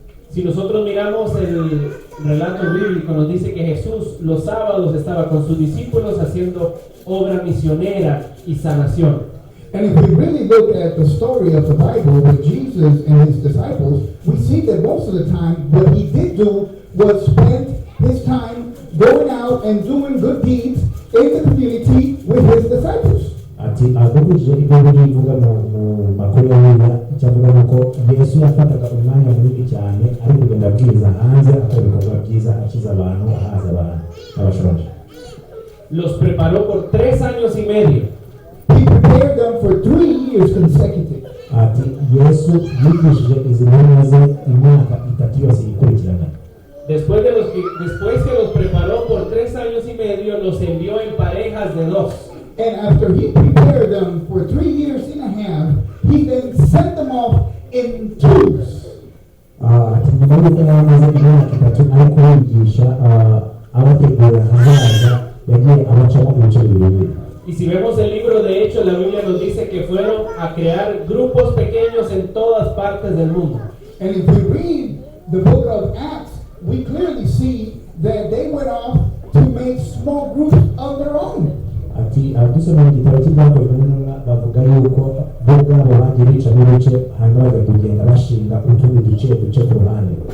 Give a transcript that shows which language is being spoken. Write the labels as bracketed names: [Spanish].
[Spanish] Si nosotros miramos el relato bíblico, nos dice que Jesús los sábados estaba con sus discípulos haciendo obra misionera y sanación. [English] And if we really look at the story of the Bible with Jesus and his disciples, we see that most of the time what he did do was spend his time going out and doing good deeds in the community with his disciples. [Kinyarwanda] Ati akurikije ibyo bivuga mu makuru ya Bibiliya cyavuga nuko Yesu yafataga umwanya munini cyane ari kugenda abwiriza hanze akora ibikorwa byiza akiza abantu ahaza abantu n'abashonje. [Spanish] Los preparó por 3 años y medio. [English] He prepared them for 3 years consecutive. [Kinyarwanda] Ati Yesu yigishije izi ntumwa ze imyaka 3 yose ikurikirana. [Spanish] Después que los preparó por 3 años y medio, los envió en parejas de 2. [English] And after he prepared them for 3 years and a half, he then sent them off in twos. [Kinyarwanda] Ati nyuma y'uko yamaze imyaka 3 ari kubigisha abategura hazaza yagiye abacamo ibice bibiri. [Spanish] Y si vemos el libro de Hechos, la Biblia nos dice que fueron a crear grupos pequeños en todas partes del mundo. [English] And if we read the book of Acts, we clearly see that they went off to make small groups of their own. [Kinyarwanda] Ati dusoma mu gitabo cy'ibyakozwe n'intumwa bavuga yuko bo ubwabo bagiye bica n'ibice hanyuma bakagenda bashinga utundi duce ku ruhande.